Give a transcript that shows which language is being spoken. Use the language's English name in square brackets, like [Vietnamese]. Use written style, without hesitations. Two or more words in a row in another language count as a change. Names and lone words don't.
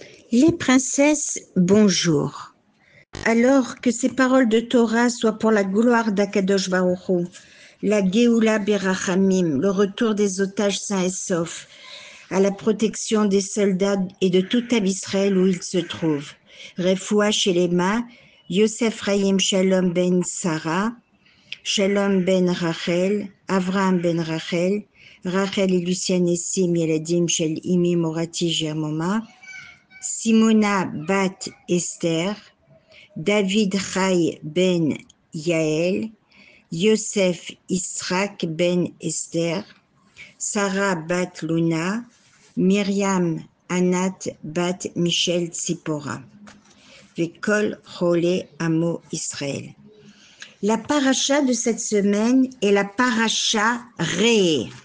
[French] Les princesses, bonjour. Alors que ces paroles de Torah soient pour la gloire d' [Hebrew] הקדוש ברוך הוא, [French] la [Hebrew] גאולה ברחמים, [French] le retour des otages sains et saufs, à la protection des soldats et de tout Israël où ils se trouvent. [Hebrew] רפואה שלמה, [French] Yosef Raïm Shalom ben Sarah, Shalom ben Rachel, Avraham ben Rachel, Rachel et Lucien Essim [Hebrew] ילדים של אמי מורתי [French] Germoma, Simona bat Esther, David Chai ben Yael, Yosef Israq ben Esther, Sarah bat Luna, Myriam Anat bat Michel Tzipora. [Hebrew] וכל חולי עמו ישראל. [French] La paracha de cette semaine est la paracha Ré.